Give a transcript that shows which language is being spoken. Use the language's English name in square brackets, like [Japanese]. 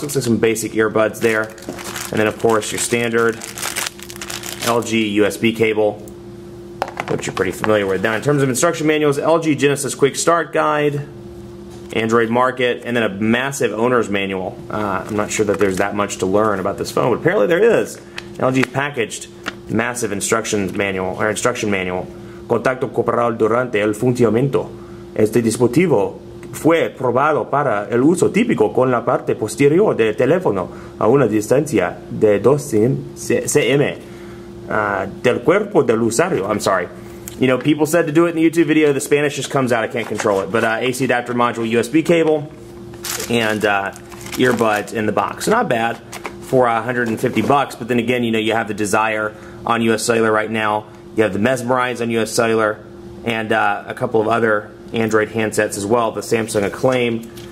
[English] Looks like some basic earbuds there. And then, of course, your standard LG USB cable, which you're pretty familiar with. Now, in terms of instruction manuals, LG Genesis Quick Start Guide, Android Market, and then a massive owner's manual. I'm not sure that there's that much to learn about this phone, but apparently there is. LG's packaged massive instruction manual. [Spanish] Contacto corporal durante el funcionamiento. Este dispositivo fue probado para el uso típico con la parte posterior del teléfono a una distancia de 2 cm del cuerpo del usuario. [English] I'm sorry. People said to do it in the YouTube video. The Spanish just comes out. I can't control it. But AC adapter module, USB cable, and earbuds in the box. So not bad for $150. But then again, you have the Desire on US Cellular right now. You have the Mesmerize on US Cellular, and a couple of other Android handsets as well, the Samsung Acclaim.